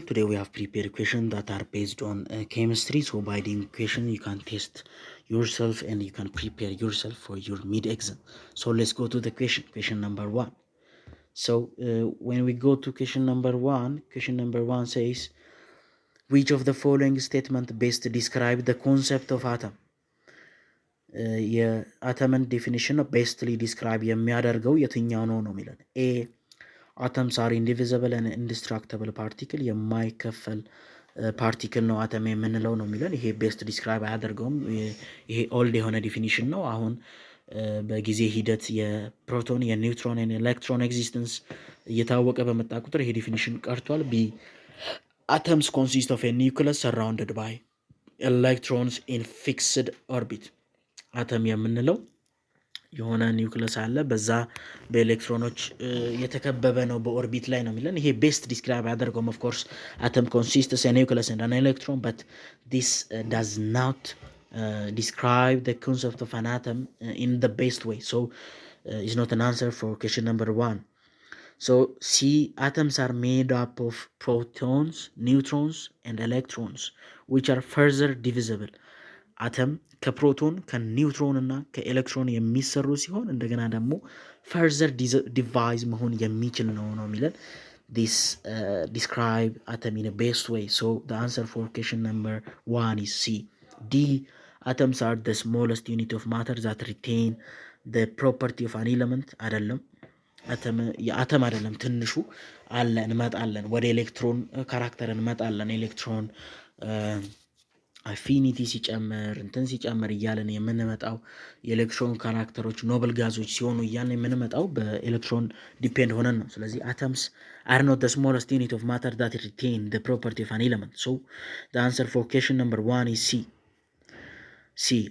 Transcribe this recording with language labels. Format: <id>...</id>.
<en>Today we have prepared questions that are based on chemistry. So by the question you can test yourself and you can prepare yourself for your mid-exam. So let's go to the question number one. So when we go to question number one says, which of the following statement best describe the concept of atom?</en> <am>የአተምን ዴፊኒሽን ቤስትሊ ዲስክራይብ የሚያደርገው የትኛው ነው ነው የሚለን ኤ</am> <en>atoms are indivisible and indestructible particle</en> <am>የማይከፈል ፓርቲክል ነው አተም የምንለው ነው የሚለን። ይሄ ቤስት ዲስክራይብ አያደርገውም። ይሄ ኦልድ የሆነ ዲፊኒሽን ነው። አሁን በጊዜ ሂደት የፕሮቶን የኒውትሮን ኤሌክትሮን ኤግዚስተንስ እየታወቀ በመጣ ቁጥር ይሄ ዲፊኒሽን ቀርቷል። ቢ</am> <en>atoms consist of a nucleus surrounded by electrons in fixed orbit</en> <am>አተም የምንለው የሆነ ኒውክለስ አለ፣ በዛ በኤሌክትሮኖች የተከበበ ነው፣ በኦርቢት ላይ ነው የሚለን። ይሄ ቤስት ዲስክራይብ ያደርገውም</am> <en>ኦፍ ኮርስ አተም ኮንሲስትስ ኒውክለስ ኤንድ አን ኤሌክትሮን በት ዲስ ዳዝ ናት describe the concept of an atom in the best way, so is not an answer for question number one. So C, atoms are made up of protons, neutrons and electrons which are further divisible.</en> <am>አተም ከፕሮቶን ከኒውትሮን እና ከኤሌክትሮን የሚሰሩ ሲሆን እንደገና ደግሞ ፈርዘር ዲቫይዝ መሆን የሚችል ነው የሚለን።</am> <en>this describe atom in a best way, so the answer for question number 1 is C. D, atoms are the smallest unit of matter that retain the property of an element.</en> <am>አይደለም የአተም አይደለም ትንሹ አለ እንመጣለን፣ ወደ ኤሌክትሮን ካራክተር እንመጣለን። ኤሌክትሮን አፊኒቲ ሲጨምር እንትን ሲጨምር እያለን የምንመጣው የኤሌክትሮን ካራክተሮች ኖብል ጋዞች ሲሆኑ እያለን የምንመጣው በኤሌክትሮን ዲፔንድ ሆነን ነው። ስለዚህ አተምስ</am> <en>are not the smallest unit of matter that retain the property of an element, so the answer for question number 1 is C.</en>